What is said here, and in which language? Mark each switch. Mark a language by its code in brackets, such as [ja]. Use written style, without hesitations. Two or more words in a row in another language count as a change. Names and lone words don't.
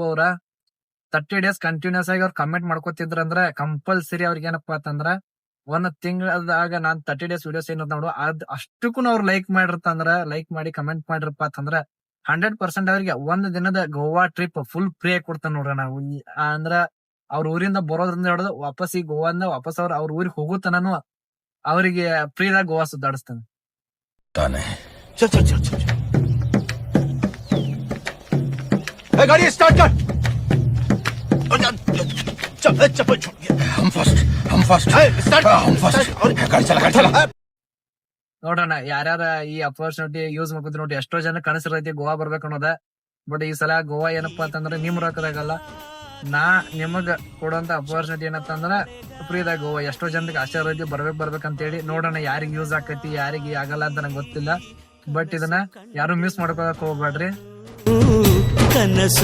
[kn] ಅವ್ರ 30 [en] days continuous [kn] ಆಗಿ ಅವ್ರ ಕಮೆಂಟ್ ಮಾಡ್ಕೊತಿದ್ರ ಅಂದ್ರ ಕಂಪಲ್ಸರಿ ಅವ್ರಿಗೆ ಏನಪ್ಪಾ ಅಂತಂದ್ರ ಒಂದ್ ತಿಂಗಳದಾಗ ನಾನ್ 30 [en] days videos [kn] ಏನಂತ ನೋಡು ಅದ್ ಅಷ್ಟಕ್ಕೂ ಅವ್ರು ಲೈಕ್ ಮಾಡಿರ್ತಂದ್ರ, ಲೈಕ್ ಮಾಡಿ ಕಮೆಂಟ್ ಮಾಡಿರಪ್ಪ ಅಂತಂದ್ರ 100% ಅವ್ರಿಗೆ ಒಂದ್ ದಿನದ ಗೋವಾ [en] trip full free [kn] ಆಗಿ ಕೊಡ್ತಾನ ನೋಡ್ರ. ನಾವು ಅಂದ್ರ ಅವ್ರ ಊರಿಂದ ಬರೋದ್ರಿಂದ ಹಿಡಿದು ವಾಪಸ್ ಈ ಗೋವಾದಿಂದ ವಾಪಸ್ ಅವ್ರ ಊರಿಗೆ ಹೋಗುತ್ತಾನು ಅವರಿಗೆ ಫ್ರೀದಾಗ ಗೋವಾ ಸುತ್ತಾಡಿಸ್ತಾನೆ. [hi] चल चल चल चल गाड़ी स्टार्ट कर। चप्पल छूट गया। हम फर्स्ट गाड़ी चला। [kn] ನೋಡೋಣ ಯಾರ್ಯಾರ ಈ [en] opportunity use [kn] ಮಾಡ್ಕೊತೀವಿ ನೋಡಿ. ಎಷ್ಟೋ ಜನ ಕನಸಿರೈತಿ ಗೋವಾ ಬರ್ಬೇಕು ಅನ್ನೋದ. ಬಟ್ ಈ ಸಲ ಗೋವಾ ಏನಪ್ಪಾ ಅಂತಂದ್ರೆ ನಿಮ್ ರೊಕ್ಕದಾಗಲ್ಲ, ನಾ ನಿಮಗ್ ಕೊಡುವಂತ ಅಪರ್ಚುನಿಟಿ ಏನಂತಂದ್ರ ಫ್ರೀದಾಗ ಗೋವಾ. ಎಷ್ಟೋ ಜನಕ್ಕೆ ಆಸೆ ಇರೈತಿ ಬರ್ಬೇಕಂತೇಳಿ. ನೋಡೋಣ ಯಾರಿಗ್ ಯೂಸ್ ಆಕೈತಿ ಯಾರಿಗೆ ಆಗಲ್ಲ ಅಂತ ನಂಗೆ ಗೊತ್ತಿಲ್ಲ. ಬಟ್ ಇದನ್ನ ಯಾರು ಮಿಸ್ ಮಾಡ್ಕೊಳಕ್ ಹೋಗ್ಬೇಡ್ರಿ.